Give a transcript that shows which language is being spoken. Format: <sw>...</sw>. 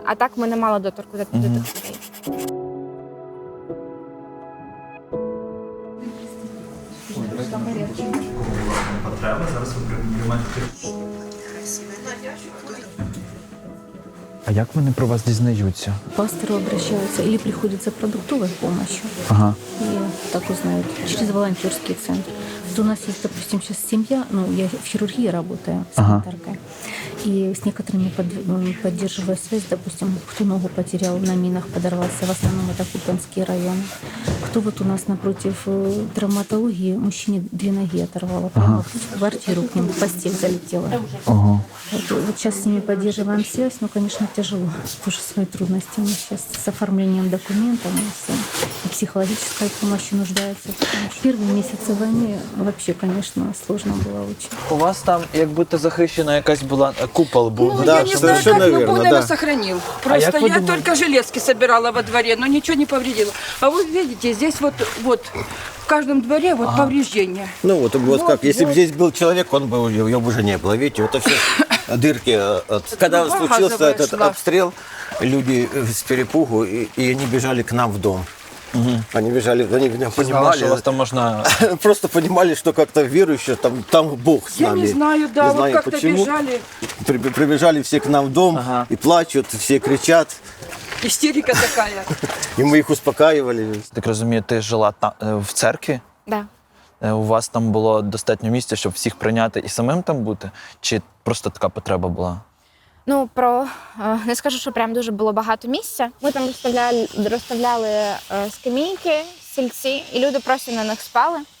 <uk>А так ми не мали доторку до тих людей. А як вони про вас дізнаються?</uk> <ru>Пасторы обращаются или приходят за продуктовой помощью. И так узнают через волонтерский центр. Вот у нас есть, допустим, сейчас семья, я в хирургии работаю, санитаркой. И с некоторыми поддерживаю связь, допустим, кто ногу потерял на минах, подорвался, в основном это Купянский район. Кто вот у нас напротив травматологии, мужчине 2 ноги оторвало, прямо в квартиру к нему, в постель залетела. Вот сейчас с ними поддерживаем связь, но, конечно, тяжело. Тоже свои трудности у нас сейчас с оформлением документов, и психологической помощи нуждаются. Первые месяцы войны вообще, конечно, сложно было очень.</ru> <uk>У вас там як будто захищена якась була купол був.</uk> <ru>Я не знаю, как, но Бог, наверное, сохранил. Просто я только железки собирала во дворе, но ничего не повредила. А вы видите, здесь вот в каждом дворе повреждения. Как, если бы здесь был человек, его бы уже не было. Видите, это все дырки. Когда случился этот обстрел, люди с перепугу, и они бежали к нам в дом. Они бежали, они меня понимали. Что вас там можно... Просто понимали, что как-то верующие, там Бог с нами. Я не знаю, да, не знаю, как-то почему. бежали. Прибежали все к нам в дом и плачут, все кричат. Истерика такая. И мы их успокаивали.</ru> <uk>Так розумію, ти жила в церкві?</uk> <ru>Да.</ru> <uk>У вас там було достатньо місця, щоб всіх прийняти і самим там бути? Чи просто така потреба була? Ну, не скажу, що прям дуже було багато місця. Ми там розставляли скамійки, стільці, і люди просто на них спали.</uk>